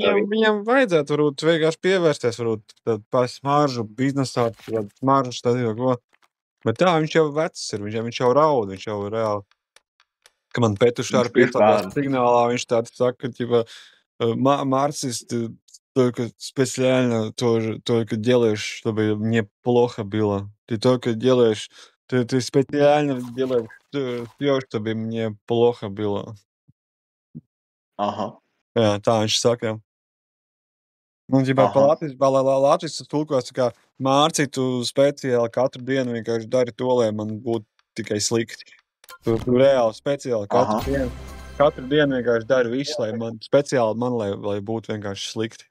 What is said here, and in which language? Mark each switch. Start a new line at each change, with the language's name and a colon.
Latvian: Viņam vajadzētu varbūt vienkārši pievērsties tā smaržu biznesā, smaržu stādījā, ko. Bet tā, viņš jau vecs ir, viņš jau raud, viņš jau reāli. Ka man Petušara piestāstās signālā, viņš tādi saka, ka
Russian: Марксист только специально только делаешь, чтобы мне плохо было. Ты только делаешь, ты специально делаешь все, чтобы мне плохо было. Aha.
Latvian: Jā, tā viņš saka. Un, Latvijas tulkos, kā Mārci, tu speciāli katru dienu vienkārši dari to, lai man būtu tikai slikti. Tu reāli speciāli katru dienu vienkārši dari visu, lai man speciāli lai būtu vienkārši slikti.